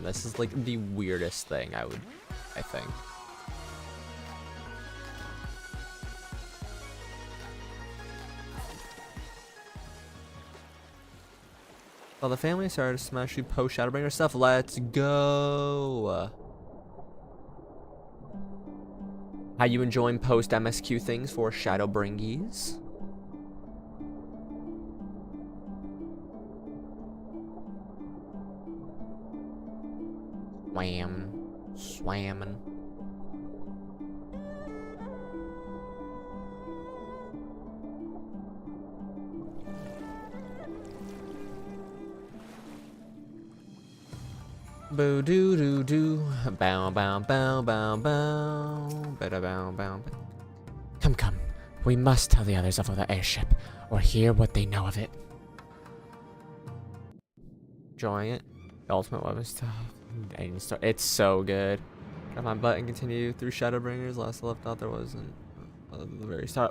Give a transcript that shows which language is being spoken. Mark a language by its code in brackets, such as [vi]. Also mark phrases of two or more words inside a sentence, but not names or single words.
[en] This is like the weirdest thing I think. Well, the family started to smash you post Shadowbringer stuff. Let's go. How you enjoying post MSQ things for Shadowbringies? Swammin'. Boo doo doo doo. Bow bow bow bow bow. Bada bow bow. Come. We must tell the others of the airship, or hear what they know of it. Enjoying it. The ultimate weapon stuff. It's so good. Grab my butt and continue through Shadowbringers. Last I left out there wasn't the very start.